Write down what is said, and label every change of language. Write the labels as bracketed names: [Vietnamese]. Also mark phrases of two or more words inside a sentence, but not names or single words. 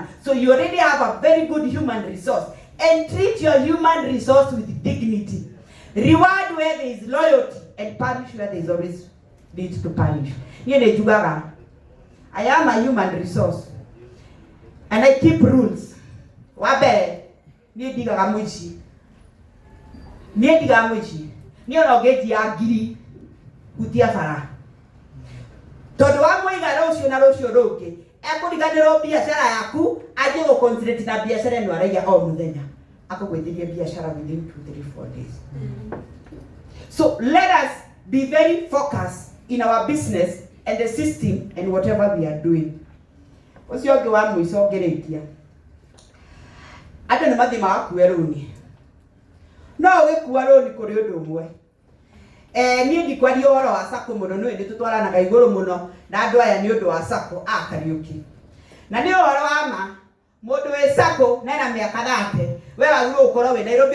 [English] So you already have a very good human resource, and treat your human resource with dignity. Reward where there is loyalty and punish where there is always need to punish. I am a human resource and I keep rules. [Kikuyu] Wabe ni diga gamuchi. Ni diga gamuchi. Ni onogeti agiri utia fara. Todo amwe igarocio na rocio roke. Ekuriganiro biashara yaku aje go concentrate na biashara no araya o muthenya. Akogwethiria biashara [English] within 2-3-4 days. So let us be very focused in our business and the system and whatever we are doing. [Kikuyu] Usioge wa mwiso geretia. Ata ni mathima akueruni. No wekuwa roni kuri undu umwe. Ni ndikwaria horo wa sako muno no ndi tutwaranaga iguru muno na andu aya ni undu wa sako Kariuki. Na ni horo wa ma mundu we sako na miaka thate we waguru ukoro we Nairobi